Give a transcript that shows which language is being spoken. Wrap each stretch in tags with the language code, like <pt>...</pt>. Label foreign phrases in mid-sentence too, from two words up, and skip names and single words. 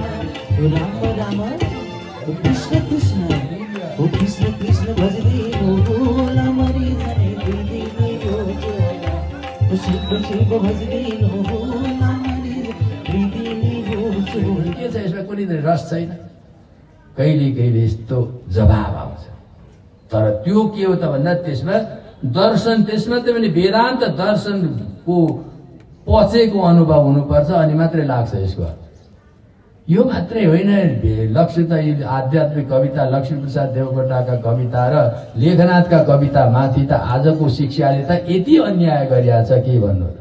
<ne>राम राम कृष्ण कृष्ण कृष्ण भजनी उमरी जने दीदी हो चोला, शिव शिव भजनी उमरी दीदी हो चोला। के छ यसमा? कुनै रस छैन। कहिले कहिले यस्तो जवाब आउँछ, तर त्यो के हो त भन्दा त्यसमा दर्शन, त्यसमा त पनि वेदान्त दर्शनको पछेको अनुभव हुनुपर्छ अनि मात्रै लाग्छ यसको अर्थ। यो मात्रै होइन, लक्ष्य त आध्यात्मिक कविता लक्ष्मीप्रसाद देवकोटाका कविता र लेखनाथका कविता माथि त आजको शिक्षाले त यति अन्याय गरिया छ के भन्नु त।</ne>